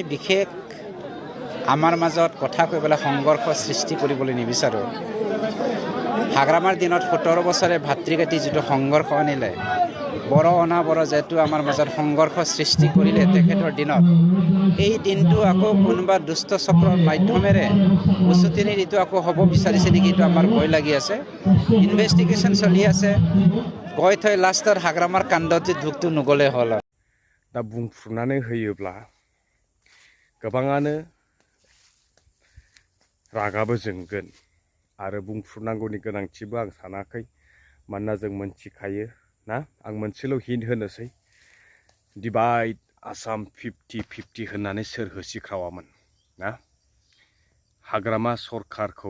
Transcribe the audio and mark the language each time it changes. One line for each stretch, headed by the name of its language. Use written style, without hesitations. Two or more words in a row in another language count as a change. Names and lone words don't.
Assamese: বিশেষ আমাৰ মাজত কথা কৈ পেলাই সংঘৰ্ষ সৃষ্টি কৰিবলৈ নিবিচাৰোঁ হাগ্ৰামাৰ দিনত 17 বছৰে ভাতৃঘাতী যিটো সংঘৰ্ষ আনিলে বড় অনাবড় যেটো আমাৰ মাজত সংঘৰ্ষ সৃষ্টি কৰিলে তেখেতৰ দিনত এই দিনটো আকৌ কোনোবা দুষ্ট চক্ৰৰ মাধ্যমেৰে উচুতিনি দিটো আকৌ হ'ব বিচাৰিছে নেকি এইটো আমাৰ ভয় লাগি আছে ইনভেষ্টিগেশ্যন চলি আছে গৈ থৈ লাষ্টৰ হাগ্ৰামাৰ কাণ্ডটো ঢুকটো নগ'লে হ'ল
Bodo: दा बुंफ्रुनानै होयोब्ला गोबाङानो रागाबो जोंगोन आरो बुंफ्रुनांगौनि गोनांथिबो आं सानाखै मानोना जों मोनथिखायो ना आं मोनसेल' हिन्ट होनोसै डिवाइड आसाम 50-50 होननानै सोर होसिख्रावामोन ना हाग्रामा सरकारखौ